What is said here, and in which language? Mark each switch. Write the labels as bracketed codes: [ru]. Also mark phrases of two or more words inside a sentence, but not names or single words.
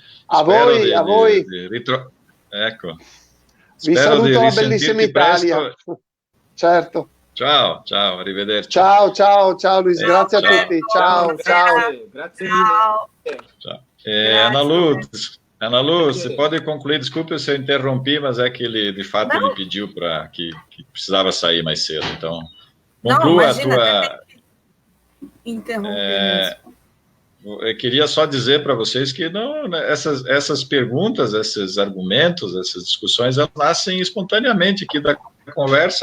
[it] A voi. Ecco. Vi saluto la bellissima Italia. Presto. Certo. Ciao, arrivederci. Ciao Luis, grazie a tutti. Ciao. Grazie mille. Ciao. [pt] Ana Lu, você pode concluir, desculpe se eu interrompi, mas é que ele, de fato, ele pediu para que precisava sair mais cedo, então conclua a tua... Eu queria só dizer para vocês que essas perguntas, esses argumentos, essas discussões, elas nascem espontaneamente aqui da conversa.